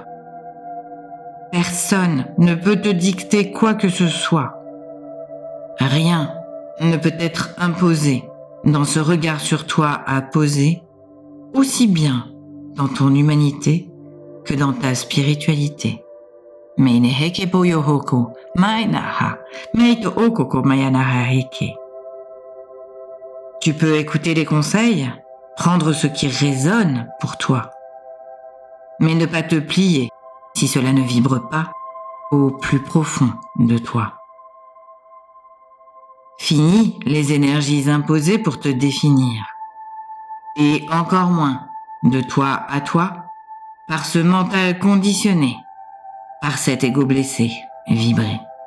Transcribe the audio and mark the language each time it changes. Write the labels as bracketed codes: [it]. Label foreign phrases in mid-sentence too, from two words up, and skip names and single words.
[fr] Personne ne peut te dicter quoi que ce soit. Rien ne peut être imposé dans ce regard sur toi à poser, aussi bien dans ton humanité que dans ta spiritualité. Meine heke boyo hoko, mainaha, meito okoko mayanaha heke. Tu peux écouter les conseils, prendre ce qui résonne pour toi, mais ne pas te plier si cela ne vibre pas au plus profond de toi. Fini les énergies imposées pour te définir, et encore moins de toi à toi, par ce mental conditionné, par cet ego blessé et vibré.